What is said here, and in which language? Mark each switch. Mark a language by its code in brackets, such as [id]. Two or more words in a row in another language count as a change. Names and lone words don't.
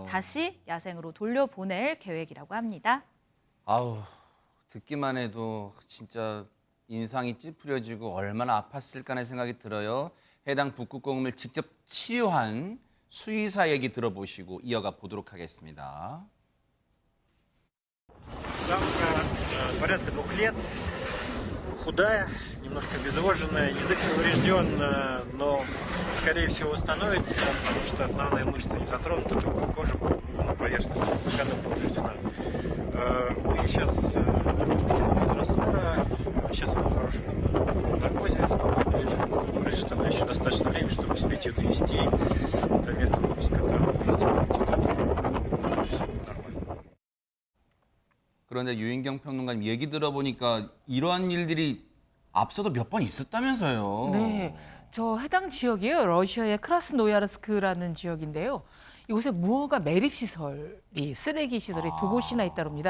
[ko] 다시 야생으로 돌려보낼 계획이라고 합니다. 아우, 듣기만 해도 진짜 인상이 찌푸려지고 얼마나 아팠을까 하는 생각이 들어요. 해당 북극곰을 직접 치료한 수의사 얘기 들어보시고 이어가 보도록 하겠습니다. [ru] Самка порядка 2 лет, худая, немножко обезвоженная, язык поврежден, но, скорее всего, восстановится, потому что основные мышцы не затронуты, только кожа на поверхности совершенно повреждена. У нее сейчас температура, сейчас она в хорошем наркозе, спокойно лежит. Лежит она еще достаточно времени, чтобы успеть ее довести до места выпуска. [ko] 그런데 유인경 평론가님 얘기 들어보니까 이러한 일들이 앞서도 몇 번 있었다면서요. 네, 저 해당 지역이요. 러시아의 크라스노야르스크라는 지역인데요. 이곳에 무허가 매립 시설이 쓰레기 시설이 2곳이나 있다고 합니다.